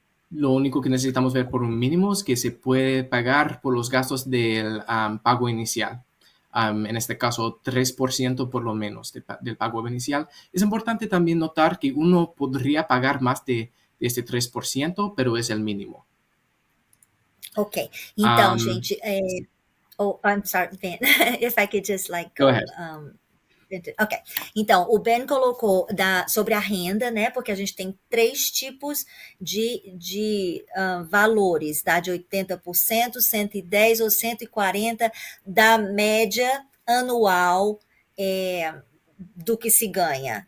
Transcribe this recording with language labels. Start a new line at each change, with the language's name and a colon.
Spanish: Lo único que necesitamos ver por un mínimo es que se puede pagar por los gastos del pago inicial. En este caso, 3% por lo menos del pago inicial. Es importante también notar que uno podría pagar más de este 3%, pero es el mínimo.
Portuguese: Ok, então, gente,
English: I'm sorry, Ben, if I could just go ahead.
Portuguese: Ok, então, o Ben colocou sobre a renda, né, porque a gente tem 3 tipos de valores, tá, de 80%, 110% ou 140% da média anual do que se ganha.